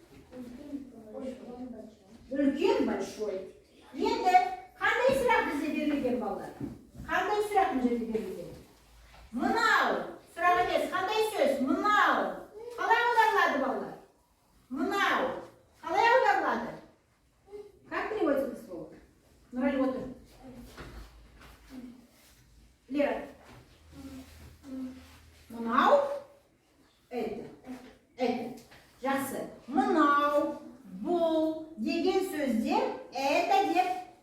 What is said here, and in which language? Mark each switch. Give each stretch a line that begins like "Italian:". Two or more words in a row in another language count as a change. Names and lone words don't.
Kazakh: Үлкен, большой. Енді қандай сұрақ бізде берілген балалар? Қандай сұрақ бізде берілген? Мынау. Сұрақ емес, қандай сөз? Мынау. Қалай аударылады балалар? Мынау. Қалай аударылады?
Russian: Как переводится это слово?
Kazakh: Нұрали отыр. Лера. Мынау. Это. Жақсы. Мынау. Бұл деген сөздер это деп.